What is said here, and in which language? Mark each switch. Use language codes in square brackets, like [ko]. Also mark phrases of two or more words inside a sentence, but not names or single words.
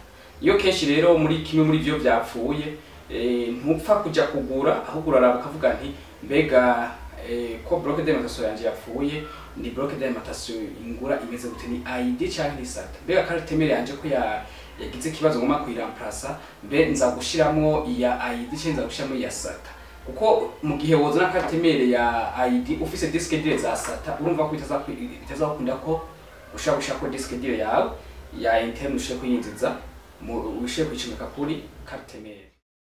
[rn] Iyo kenshi rero muri kimwe muri byo byapfuye ntupfa kuja kugura, aho uraraba ukavuga nti mbega ko [fr] bloc d'alimentation [rn] yanje yapfuye ni [fr] bloc d'alimentation [rn] ingura imeze gute, ni IDEE canke ni SATA? Mbega [fr] carte mère [rn] yanje ko yagize kibazo ngoma kuyiramplacer, mbe nza gushiramo iya IDEE canke nza gushiramo iya SATA? Kuko mu gihe wozana [fr] carte mère [rn] ya IDEE ufise [fr] disque dur [rn] za SATA urumva ko bitazakunda ko ushaka gushaka [fr] disque dur [rn] yawe ya interne ushaka kuyinjiza mu ushaka kwicomeka kuri [fr] carte mère.